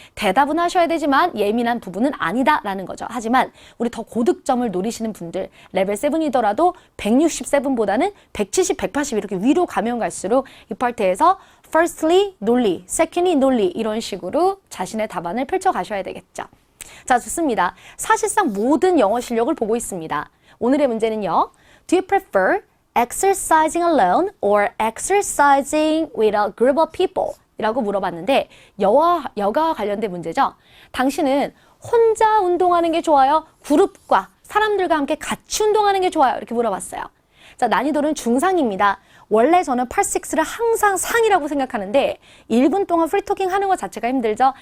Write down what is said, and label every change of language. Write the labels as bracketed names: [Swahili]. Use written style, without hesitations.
[Korean] 대답은 하셔야 되지만 예민한 부분은 아니다라는 거죠. 하지만 우리 더 고득점을 노리시는 분들 레벨 7이더라도 167보다는 170, 180 이렇게 위로 가면 갈수록 이 파트에서 firstly 논리, secondly 논리 이런 식으로 자신의 답안을 펼쳐가셔야 되겠죠. 자, 좋습니다. 사실상 모든 영어 실력을 보고 있습니다. 오늘의 문제는요. [English] Do you prefer exercising alone or exercising with a group of people? [Korean] 이라고 물어봤는데 여가와 관련된 문제죠. 당신은 혼자 운동하는 게 좋아요? 그룹과 사람들과 함께 같이 운동하는 게 좋아요? 이렇게 물어봤어요. 자, 난이도는 중상입니다. 원래 저는 8-6를 항상 상이라고 생각하는데 1분 동안 프리토킹 하는 것 자체가 힘들죠.